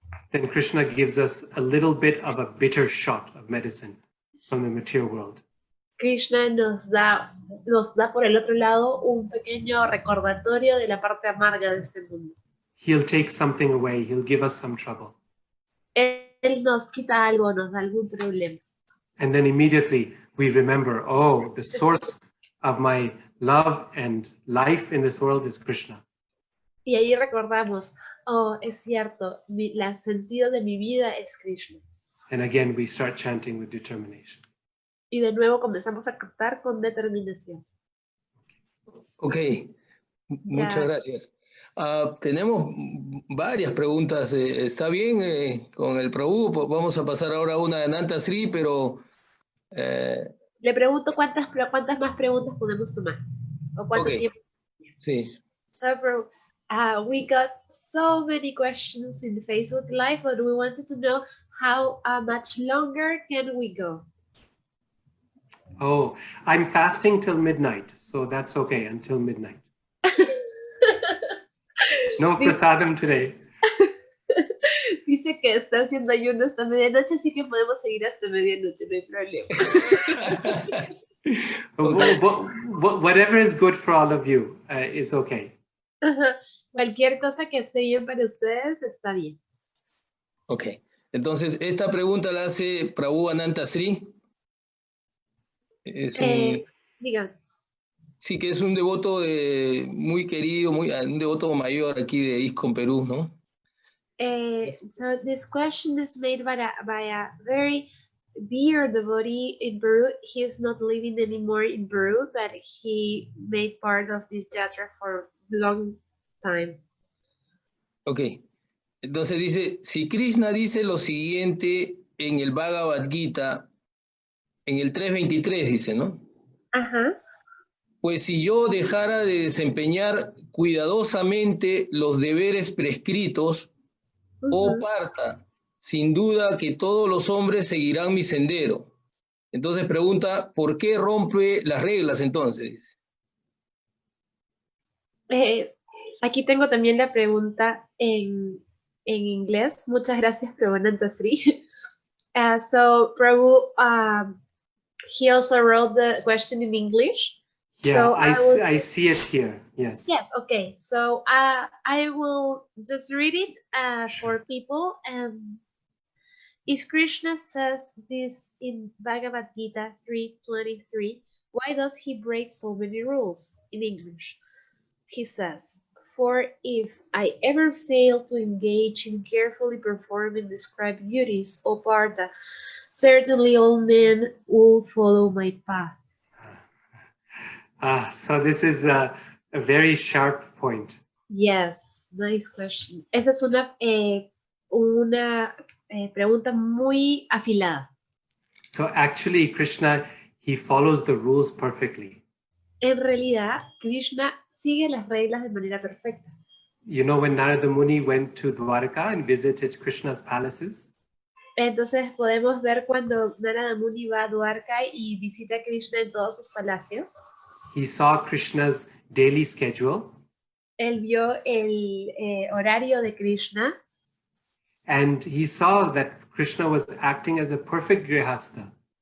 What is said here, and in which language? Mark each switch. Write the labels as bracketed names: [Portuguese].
[English] then Krishna gives us a little bit of a bitter shot of medicine from the material world. [Spanish] Krishna nos da por el otro lado un pequeño recordatorio de la parte amarga de este mundo. [English] He'll take something away, he'll give us some trouble. [Spanish] Él nos quita algo, nos da algún problema. [English] And then immediately we remember, oh, the source of my love and life in this world is Krishna. [Spanish] Y ahí recordamos, oh, es cierto, el sentido de mi vida es Krishna. [English] And again, we start chanting with determination. [Spanish] Y de nuevo comenzamos a cantar con determinación. Ok, muchas gracias. Tenemos varias preguntas. ¿Está bien con el Prabhu? Vamos a pasar ahora a una de Ananta Sri, pero... Le pregunto cuántas más preguntas podemos tomar. ¿O cuánto tiempo? Sí. [English] So, we got so many questions in the Facebook Live, but we wanted to know how much longer can we go? Oh, I'm fasting till midnight, so that's okay, until midnight. No prasadam today. [Spanish] Dice que está haciendo ayuno hasta medianoche, así que podemos seguir hasta medianoche, no hay problema. [English] Whatever is good for all of you is okay. [Spanish] Cualquier cosa que esté bien para ustedes está bien. Ok, entonces esta pregunta la hace Prabhu Ananta Sri. Digan. Sí, que es un devoto muy querido, un devoto mayor aquí de ISKCON Perú, ¿no? [English] So this question is made by a very dear devotee in Peru. He is not living anymore in Peru, but he made part of this yatra for a long time. [Spanish] Ok, entonces dice, si Krishna dice lo siguiente en el Bhagavad Gita, en el 3.23 dice, ¿no? Ajá. pues si yo dejara de desempeñar cuidadosamente los deberes prescritos, oh Parta, sin duda que todos los hombres seguirán mi sendero. Entonces pregunta, ¿por qué rompe las reglas entonces? Aquí tengo también la pregunta en inglés. Muchas gracias, Prabhupada Sri. [English] So Prabhu, he also wrote the question in English. Yeah, so I see it here. Yes. Yes, okay. So I will just read it for people. If Krishna says this in Bhagavad Gita 3:23, why does he break so many rules? In English, he says, for if I ever fail to engage in carefully performing described duties, O Partha, certainly all men will follow my path. So this is a very sharp point. Yes, nice question. [Spanish] Esa es una pregunta muy afilada. [English] So actually, Krishna, he follows the rules perfectly. [Spanish] En realidad, Krishna sigue las reglas de manera perfecta. [English] You know, when Narada Muni went to Dwarka and visited Krishna's palaces, [Spanish] Entonces podemos ver cuando Narada Muni va a Dwarka y visita a Krishna en todos sus palacios. [English] he saw Krishna's daily schedule, [Spanish] Él vio el horario de Krishna [English] and he saw that Krishna was acting as a perfect grihastha.